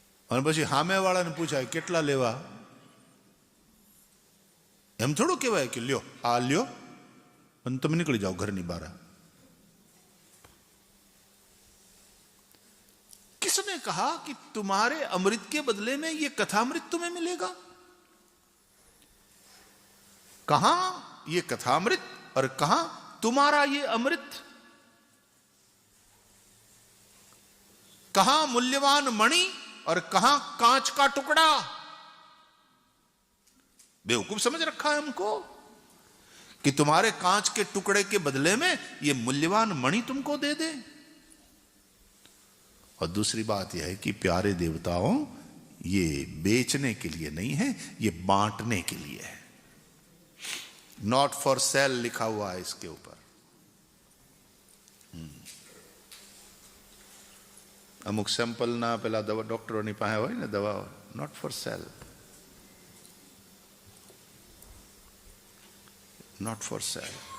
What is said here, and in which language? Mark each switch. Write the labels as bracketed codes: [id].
[gu] અને પછી સામે વાળાને પૂછાય કેટલા લેવા? એમ થોડું કહેવાય કે લ્યો, આ લ્યો અને તમે નીકળી જાઓ ઘરની બહાર। [hi] किसने कहा कि तुम्हारे अमृत के बदले में ये कथामृत तुम्हें मिलेगा? कहां ये कथामृत और कहां तुम्हारा ये अमृत? कहां मूल्यवान मणि और कहां कांच का टुकड़ा? बेवकूफ समझ रखा है हमको कि तुम्हारे कांच के टुकड़े के बदले में ये मूल्यवान मणि तुमको दे दे। और दूसरी बात यह है कि प्यारे देवताओं, ये बेचने के लिए नहीं है, ये बांटने के लिए है। [en] not for sale [hi] लिखा हुआ है इसके ऊपर। [gu] અમુક સેમ્પલના પેલા દવા ડૉક્ટરોની પાસે હોય ને દવાઓ, [en] Not for sale, not for sale.